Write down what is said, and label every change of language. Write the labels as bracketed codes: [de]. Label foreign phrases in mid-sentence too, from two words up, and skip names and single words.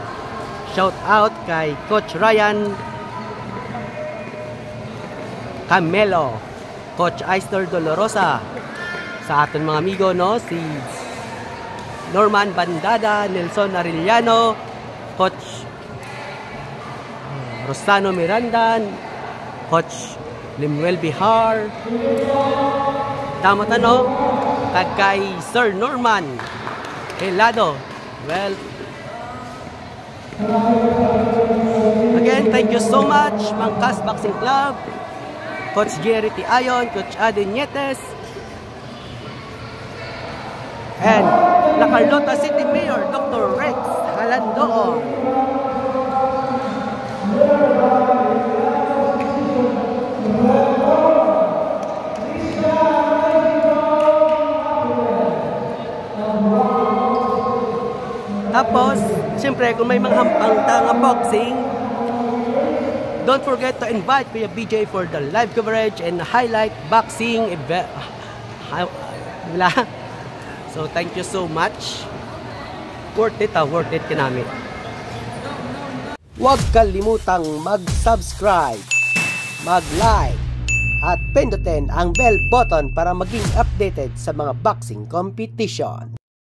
[en] Shout out [hil] kay Coach Ryan Camelo, Coach Eisner Dolorosa, sa aton mga amigo no si Norman Bandada, Nelson Arellano, Coach Rosano Miranda, Coach Limuel Bihar, tama no? Kay Sir Norman Helado. [en] Well, again, thank you so much Mangkas Boxing Club, Coach Jerry T. Ayon, Coach Aden Nietes, and La Carlota City Mayor Dr. Rex Halandoon. [hil] Tapos, siyempre kung may mga hampang tanga boxing, [en] don't forget to invite Kuya BJ for the live coverage and highlight boxing event. So, thank you so much. [tl] Worth it ka namin. Huwag kalimutang mag-subscribe, mag-like, at pindutin ang bell button para maging updated sa mga boxing competition.